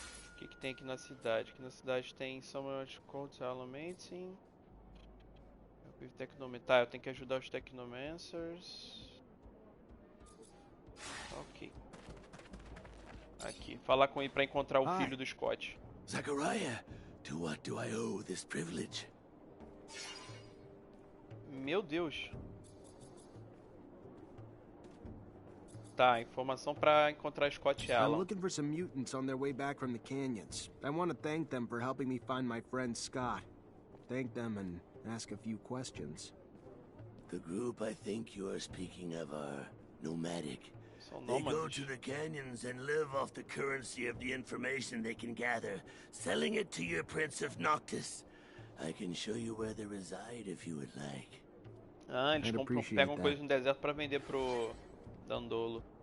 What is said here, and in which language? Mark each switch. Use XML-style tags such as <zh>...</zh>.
<pt>O que tem aqui na cidade? Aqui na cidade tem Summer Codes Elementing. Tá, eu tenho que ajudar os Technomancers. Ok. Aqui, falar com ele pra encontrar o filho do Scott.</pt> <en>Zachariah, to what do I owe this privilege?</en> <pt>Meu Deus. Tá, informação pra encontrar Scott e Alan.</pt> <en>I'm looking for some mutants on their way back from the canyons. I want to thank them for helping me find my friend Scott. Thank them and ask a few questions. The group I think you are speaking of are nomadic. They go to the canyons and live off the currency of the information they can gather, selling it to your Prince of Noctis. I can show you where they reside if you would like.</en> <pt>Ah, eles pegam coisas no deserto pra vender pro Dandolo.</pt>